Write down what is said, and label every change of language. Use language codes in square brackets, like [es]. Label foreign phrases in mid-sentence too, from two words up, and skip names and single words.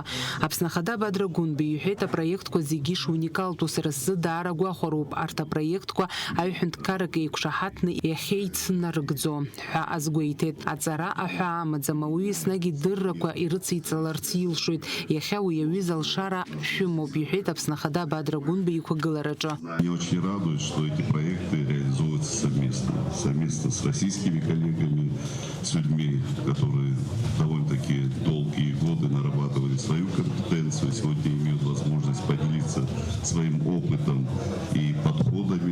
[ab] Аԥсны ахада Бадра Гунбеи иҳәеит апроектқәа зегьы шуникалтәу сара сзы даара гәахәароуп арҭ апроектқәа аҩҳәынҭқаррак еиқәшаҳаҭны иахьеицнарыгӡо ҳәа азгәеиҭеит. Аҵара аҳәа амаӡам, ауаҩы еснагь идыррақәа ирыциҵаларц илшоит. Иахьа уи аҩыза алшара шәымоуп иҳәеит Аԥсны ахада Бадра Гунбеи иқәгылараҿы. [ru] Меня очень радует, что эти проекты реализуются совместно с российскими коллегами, с людьми, которые довольно-таки долгие годы нарабатывали свою компетенцию, сегодня имеют возможность поделиться своим опытом и подходами.